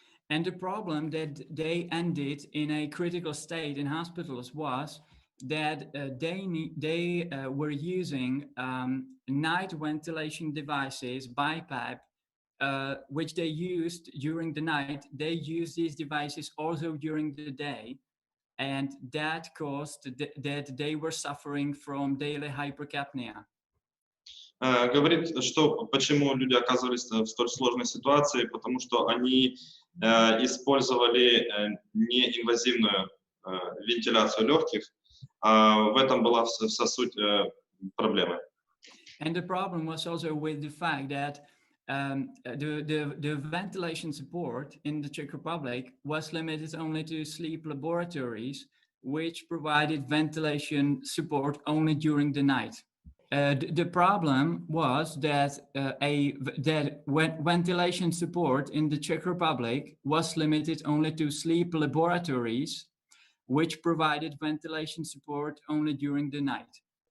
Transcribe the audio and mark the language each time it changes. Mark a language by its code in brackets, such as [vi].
[en] And the problem that they ended in a critical state in hospitals was that they were using night ventilation devices, BiPAP, which they used during the night. They used these devices also during the day, and that caused that they were suffering from daily hypercapnia. [ru] Говорит, что почему люди оказывались в столь сложной ситуации, потому что они использовали неинвазивную вентиляцию легких. В этом была вся суть проблемы. [en] And the problem was also with the fact that the ventilation support in the Czech Republic was limited only to sleep laboratories, which provided ventilation support only during the night. The problem was that ventilation support in the Czech Republic was limited only to sleep laboratories, which provided ventilation support only during the night.